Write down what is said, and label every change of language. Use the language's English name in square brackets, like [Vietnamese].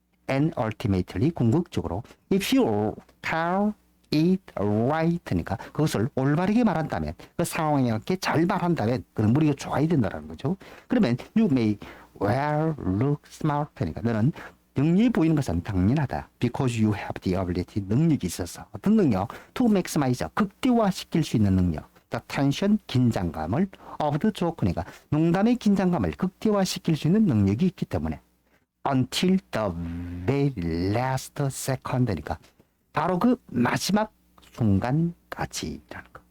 [English] And ultimately [Korean] 궁극적으로 [English] if you tell it right [Korean] 니까 그것을 올바르게 말한다면 그 상황에 맞게 잘 말한다면 그는 우리가 좋아야 된다는 거죠. 그러면 [English] you may well look smart [Korean] 니까 너는 능력이 보이는 것은 당연하다. [English] Because you have the ability [Korean] 능력이 있어서 어떤 능력? [English] To maximize [Korean] 극대화시킬 수 있는 능력. [English] The tension [Korean] 긴장감을 [English] of the joke [Korean] 니까 농담의 긴장감을 극대화시킬 수 있는 능력이 있기 때문에 [English] until the very last second [Korean] 니까 바로 그 마지막 순간까지라는 거.